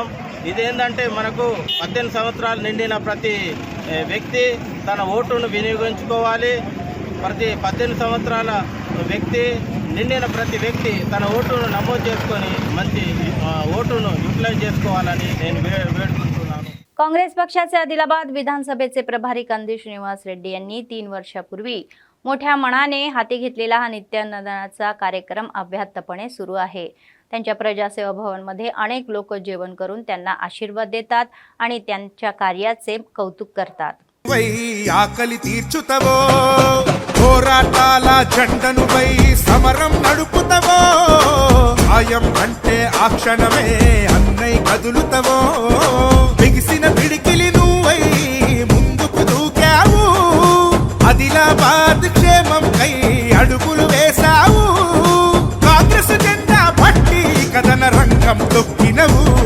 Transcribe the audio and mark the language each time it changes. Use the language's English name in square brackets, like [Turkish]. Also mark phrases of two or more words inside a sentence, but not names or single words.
[Telugu] ఇదేంటంటే మనకు 18 సంవత్సరాలు నిండిన ప్రతి వ్యక్తి తన ఓటును వినియోగించుకోవాలి। ప్రతి 18 సంవత్సరాల వ్యక్తి నిండిన ప్రతి వ్యక్తి తన ఓటును నమోదు చేసుకొని మంచి ఓటును యూటిలైజ్ చేసుకోవాలని నేను వేడుకుంటున్నాను। [Marathi] काँग्रेस पक्षाचे आदिलाबाद विधानसभेचे प्रभारी कंदी श्रीनिवास रेड्डी यांनी 3 वर्षापूर्वी मोठ्या मनाने हाती घेतलेला हा नित्यानंदाचा कार्यक्रम अव्याहतपणे सुरू आहे। त्यांच्या प्रजासेवा भवनमध्ये अनेक लोक जेवण करून त्यांना आशीर्वाद देतात आणि त्यांच्या कार्याचे कौतुक करतात। [Telugu] ఆకలి తీర్చుతవో పోరాటాల జెండను పై సమరం నడుపుతవో ఆయం అంటే ఆ క్షణమే అన్నై కదులుతవో బిగిసిన పిడికిలి నువ్వై ముందుకు దూకావు ఆదిలాబాద్ క్షేమం కై అడుగులు వేశావు కాంగ్రెస్ జెండా పట్టి కదన రంగం తొక్కినవు